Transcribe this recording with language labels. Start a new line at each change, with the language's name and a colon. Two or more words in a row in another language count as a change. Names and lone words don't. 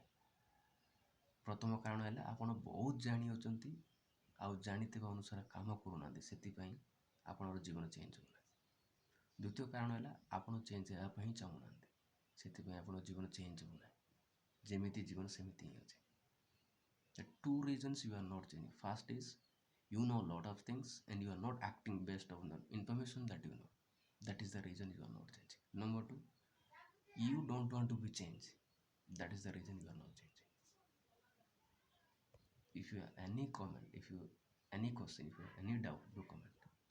Odia: ପ୍ରଥମ କାରଣ ହେଲା ଆପଣ ବହୁତ ଜାଣିଅଛନ୍ତି ଆଉ ଜାଣିଥିବା ଅନୁସାରେ କାମ କରୁନାହାନ୍ତି, ସେଥିପାଇଁ ଆପଣଙ୍କର ଜୀବନ ଚେଞ୍ଜ ହେଉନାହିଁ। ଦ୍ୱିତୀୟ କାରଣ ହେଲା ଆପଣ ଚେଞ୍ଜ ହେବା ପାଇଁ ଚାହୁଁନାହାନ୍ତି, ସେଥିପାଇଁ ଆପଣଙ୍କ ଜୀବନ ଚେଞ୍ଜ ହେଉନାହିଁ, ଯେମିତି ଜୀବନ ସେମିତି ହିଁ ଅଛି।
English: The two reasons you are not changing. First is you know a lot of things and you are not acting based on the information that you know. That is the reason you are not changing. Number two, you don't want to be changed. That is the reason you are not changing. If you have any comment, if you any question, if you have any doubt, do comment.